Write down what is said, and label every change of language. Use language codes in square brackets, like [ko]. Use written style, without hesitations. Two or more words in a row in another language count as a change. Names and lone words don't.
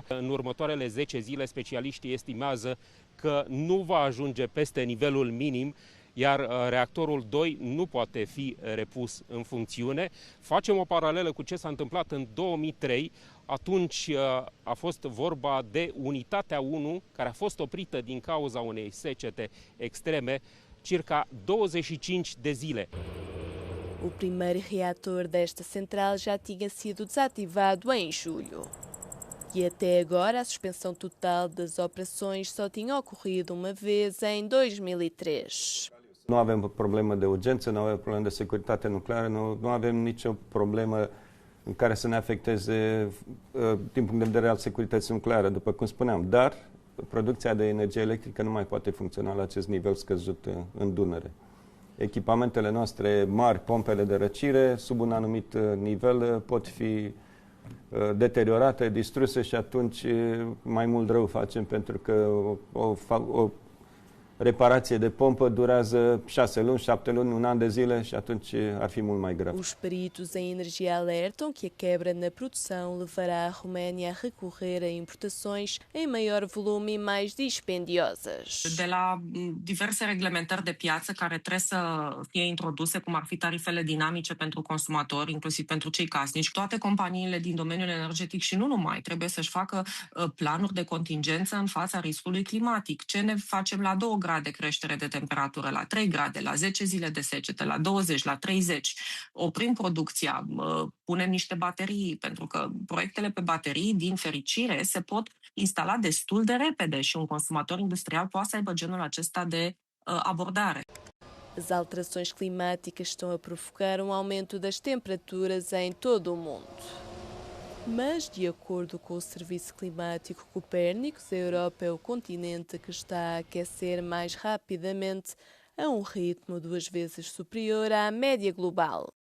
[ro] În următoarele 10 zile, specialiștii estimează că nu va ajunge peste nivelul minim, iar reactorul 2 nu poate fi repus în funcțiune. Facem o paralelă cu ce s-a întâmplat în 2003, atunci a fost vorba de unitatea 1, care a fost oprită din cauza unei secete extreme, circa 25 de zile. [pt] O primeiro reator desta central já tinha sido desativado em julho. E até agora a suspensão total das operações só tinha ocorrido uma vez em 2003. [ro] Nu avem o problemă de urgență, nu avem o problemă de securitate nucleară, nu avem nicio problemă în care să ne afecteze din punct de vedere al securității nucleare, după cum spuneam. Dar producția de energie electrică nu mai poate funcționa la acest nivel scăzut în Dunăre. Echipamentele noastre mari, pompele de răcire, sub un anumit nivel pot fi deteriorate, distruse și atunci mai mult rău facem, pentru că o reparație de pompă durează 6 luni, 7 luni, un an de zile și atunci ar fi mult mai grav. [pt] Os peritos em energia alertam que a quebra na produção levará a Roménia a recorrer a importações em maior volume e mais dispendiosas. [ro] De la diverse reglementări de piață care trebuie să fie introduse, cum ar fi tarifele dinamice pentru consumatori, inclusiv pentru cei casnici, toate companiile din domeniul energetic și nu numai trebuie să-și facă planuri de contingență în fața riscului climatic. Ce ne facem la 2 grade creștere de temperatură, la 3 grade, la 10 zile de secetă, la 20, la 30. Oprim producția, punem niște baterii, pentru că proiectele pe baterii, din fericire, se pot instala destul de repede și un consumator industrial poate să aibă genul acesta de abordare. [pt] As alterações climáticas estão a provocar um aumento das temperaturas em todo o mundo. Mas, de acordo com o Serviço Climático Copérnicos, a Europa é o continente que está a aquecer mais rapidamente, a um ritmo 2 vezes superior à média global.